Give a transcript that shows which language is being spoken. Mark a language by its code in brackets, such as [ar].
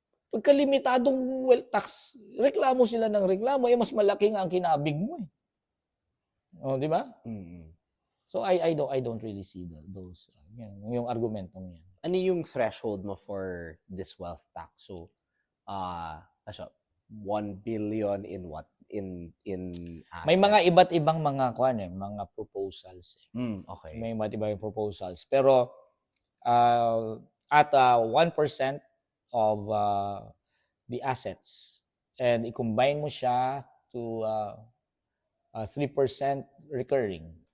[tl] Pagka limitadong wealth tax, reklamo sila ng reklamo, mas malaki nga ang kinabig mo eh. O, di ba? [en] So I don't really see those [tl] yung argumentong yan. Ano yung threshold mo [en] for this wealth tax? So 1 billion in what? In assets? [tl] May mga iba't ibang mga mga proposals. Okay. May iba't ibang proposals. Pero [en] at 1% of the assets and [tl] i-combine mo siya [en] to 3% recurring.